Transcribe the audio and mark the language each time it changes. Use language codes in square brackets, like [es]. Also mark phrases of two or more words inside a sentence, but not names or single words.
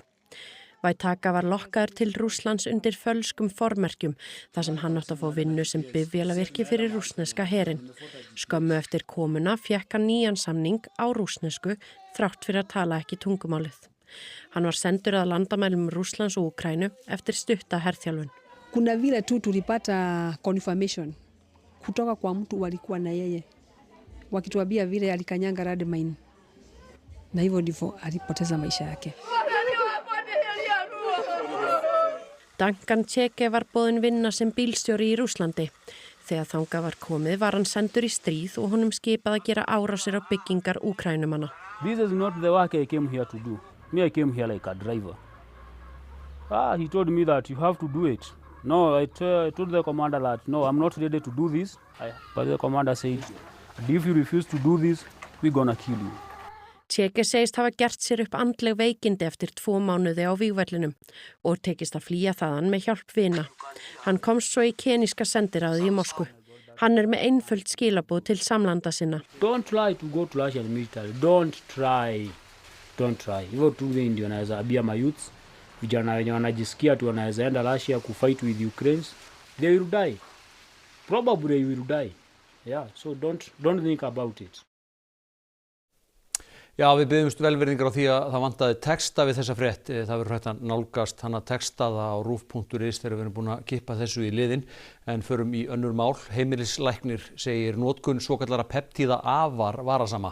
[is] Waitaka var lokkaður til Rússlands undir fölskum formerkjum þar sem hann átti að fá vinnu sem bifvélavirki fyrir rússneska herinn. Skömmu eftir komuna fékk hann nýjan samning á rússnesku þrátt fyrir að tala ekki tungumálið. Hann var sendur að landamælum Rússlands og Úkraínu eftir stutta herþjálfun. [sw] Kuna vile tu tulipata confirmation kutoka kwa mtu walikuwa na yeye wakituambia vile alikanyanga landmine na hivyo ndivyo alipoteza maisha yake. [is] Duncan Cheke var boðin vinna sem bílstjóri í Rússlandi. Þegar þangað var komið var hann sendur í stríð og honum skipað að gera árásir á byggingar Úkraínumanna. [en] This is not the work I came here to do. Me, I came here like a driver. He told me that you have to do it. No, I told the commander that no, I'm not ready to do this. But the commander said, if you refuse to do this, we're gonna kill you. [is] Cheke segist hafa gert sér upp andleg veikindi eftir 2 mánuði á vígvellinum og tekist að flýja þaðan með hjálp vina. Hann komst svo í keníska sendiráðið í Moskvu. Hann með einföld skilaboð til samlanda sinna. [en] Don't try to go to Russian military. Don't try. [sw] Hivyo tu ndio wanaweza abia mayouth. Vijana wenye wanajisikia tu wanaweza enda Russia ku [en] fight with Ukraine. [sw] They will die. Probably they will die. Yeah, so don't think about it. [is] Já, við biðjumst velvirðingar á því að það vantaði texta við þessa frétt. Það verður hægt að nálgast hana textaða á ruf.is þegar við erum búin að kippa þessu í liðinn. En förum í önnur mál. Heimilislæknir segir notkun svokallara peptíða afar varasama.